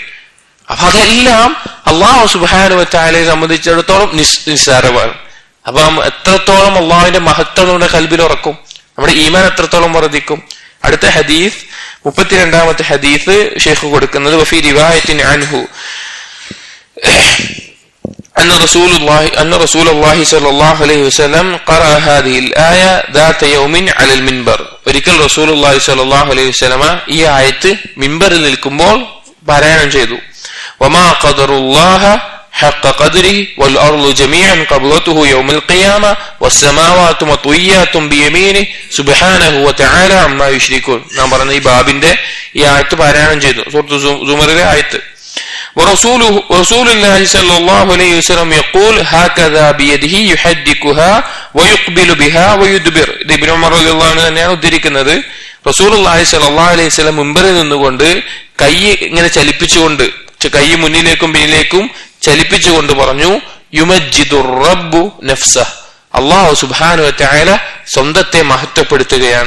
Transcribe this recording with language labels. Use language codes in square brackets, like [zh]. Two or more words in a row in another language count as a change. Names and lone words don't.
[ml] അപ്പൊ അതെല്ലാം [ar] الله سبحانه وتعالى [ml] സംബന്ധിച്ചിടത്തോളം നിസ്സാരമാണ്. അപ്പൊ എത്രത്തോളം അള്ളാഹുവിന്റെ മഹത്വം നമ്മുടെ ഖൽബിൽ ഉറക്കും, നമ്മുടെ ഈമാൻ എത്രത്തോളം വർദ്ധിക്കും. അടുത്ത ഹദീസ് 32ാമത്തെ ഹദീസ് ഷെയ്ഖ് കൊടുക്കുന്നത് [ar] وفي رواية عنه أن رسول الله صلى الله عليه وسلم قرأ هذه الآية ذات يوم على المنبر. [ml] ഒരിക്കൽ [ar] رسول الله صلى الله عليه وسلم [ml] ഈ ആയത്ത് മിമ്പറിൽ നിൽക്കുമ്പോൾ പാരായണം ചെയ്തു. [ar] وما قدر الله حق قدره والأرض جميعا قبضته يوم القيامة والسماوات مطويات بيمينه سبحانه وتعالى عما يشركون. [ml] നാം പറഞ്ഞ ഈ ബാബിന്റെ ഈ ആയത്ത് പാരായണം ചെയ്തു. സൂറത്ത് സുമറിലെ ആയത്ത്. [ar] ورسول الله صلى الله عليه وسلم يقول هكذا بيده يحدكها ويقبل بها ويدبر. [ml] ഇത് ഇബ്നു ഉമർ [ar] رضي الله عنه [ml] തന്നെയാണ് ഉദ്ധരിക്കുന്നത്. [ar] رسول الله صلى الله عليه وسلم [ml] മുൻപിൽ നിന്നുകൊണ്ട് കൈ ഇങ്ങനെ ചലിപ്പിച്ചുകൊണ്ട്, കൈ മുന്നിലേക്കും പിന്നിലേക്കും ചലിപ്പിച്ചുകൊണ്ട് പറഞ്ഞു, [ar] يمجد الرب نفسه, الله سبحانه وتعالى [ml] സ്വന്തത്തെ മഹത്വപ്പെടുത്തുകയാണ്.